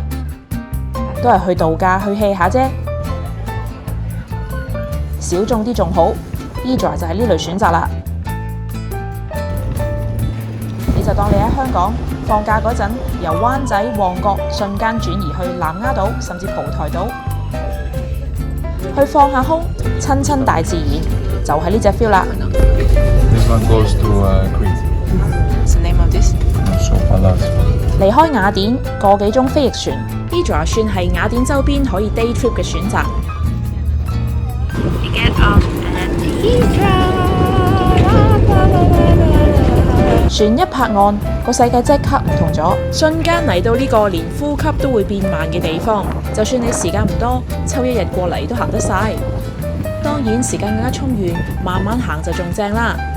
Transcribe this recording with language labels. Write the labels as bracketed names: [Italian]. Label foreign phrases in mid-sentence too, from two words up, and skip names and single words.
[Cantonese] 都係去度假去 hea 下啫，小眾啲仲好。Hydra 就係呢類選擇啦。你就當你喺香港放假嗰陣，由灣仔、旺角瞬間轉移去南丫島甚至蒲台島，去放下空，親親大自然，就係呢隻 feel 啦。 [English] This one goes to Crete. What's the name of this? Sopalas. [Cantonese] 離開雅典個幾鐘飛翼船 ，Hydra 算係雅典周邊可以 [English] day trip [Cantonese] 嘅選擇。 [English] You get off at Hydra. [Cantonese] 船一泊岸，個世界即刻唔同咗，瞬間嚟到呢個連呼吸都會變慢嘅地方。就算你時間唔多，抽一日過嚟都行得晒。當然時間更加充裕，慢慢行就仲正啦。